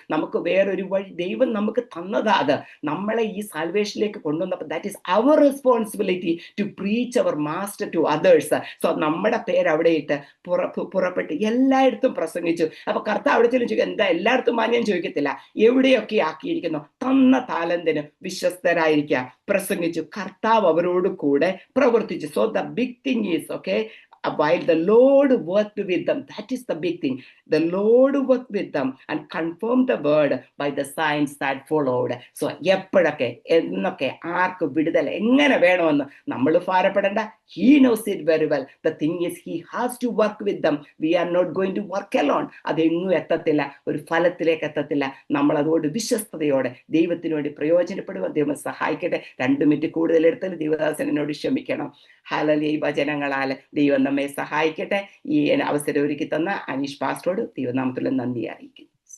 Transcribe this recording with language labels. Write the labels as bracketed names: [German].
[Malayalam] നമുക്ക് വേറൊരു വഴി ദൈവം നമുക്ക് തന്നതാ. അത് നമ്മളെ ഈ സാൽവേഷനിലേക്ക് കൊണ്ടുവന്നപ്പോൾ [English] That is our responsibility to preach our master to others. [Malayalam] So നമ്മുടെ പേര് അവിടെ ഇട്ട് പുറപ്പെട്ട് എല്ലായിടത്തും പ്രസംഗിച്ചു. അപ്പൊ കർത്താവ് അവിടെ ചെല്ലും ചോദിക്കും, എന്താ എല്ലായിടത്തും മാന്യം ചോദിക്കത്തില്ല, എവിടെയൊക്കെ ആക്കിയിരിക്കുന്നു തന്ന താലന്തിന് വിശ്വസ്തരായിരിക്കുക. പ്രസംഗിച്ചു, കർത്താവ് അവരോട് കൂടെ പ്രവർത്തിച്ചു. [English] So the big thing is okay, while the Lord worked with them, that is the big thing. The Lord worked with them and confirmed the word by the signs that followed. [Malayalam] So എപ്പോഴൊക്കെ എന്നൊക്കെ ആർക്ക് വിടുതൽ എങ്ങനെ വേണമെന്ന് നമ്മൾ ഭാരപ്പെടേണ്ട. [English] He knows it very well. The thing is he has to work with them. We are not going to work alone. [Malayalam] അതെങ്ങും എത്തത്തില്ല, ഒരു ഫലത്തിലേക്ക് എത്തത്തില്ല. നമ്മൾ അതുകൊണ്ട് വിശ്വസ്തയോടെ ദൈവത്തിന് വേണ്ടി പ്രയോജനപ്പെടുവാൻ ദൈവം സഹായിക്കട്ടെ. 2 മിനിറ്റ് കൂടുതൽ എടുത്താൽ ദൈവദാസൻ എന്നോട് ക്ഷമിക്കണം. ഹല്ലേലൂയ. ഈ വചനങ്ങളാൽ ദൈവം നമ്മെ സഹായിക്കട്ടെ. ഈ അവസരം ഒരുക്കി തന്ന അനീഷ് പാസ്റ്ററോട് ദൈവനാമത്തിൽ നന്ദി അറിയിക്കുന്നു.